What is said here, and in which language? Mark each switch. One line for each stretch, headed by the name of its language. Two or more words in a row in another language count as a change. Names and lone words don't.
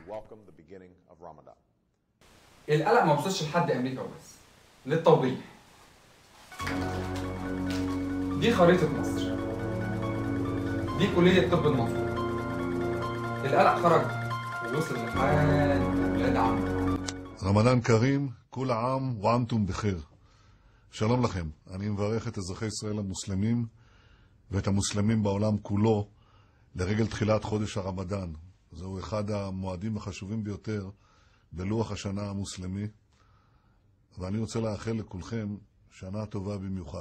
Arabic: القلق ما وصلش لحد امريكا وبس. للتوضيح، دي خريطة مصر، دي كلية طب المنصورة. القلق خرج ووصل لحد ولاد عم. رمضان كريم، كل عام وأنتم بخير.
Hebrew: שלום לכם, אני מברך את אזרחי ישראל המוסלמים ואת המוסלמים בעולם כולו לרגל תחילת חודש הרמדאן. זהו אחד המועדים החשובים ביותר בלוח השנה המוסלמי, ואני רוצה לאחל לכולכם שנה טובה במיוחד.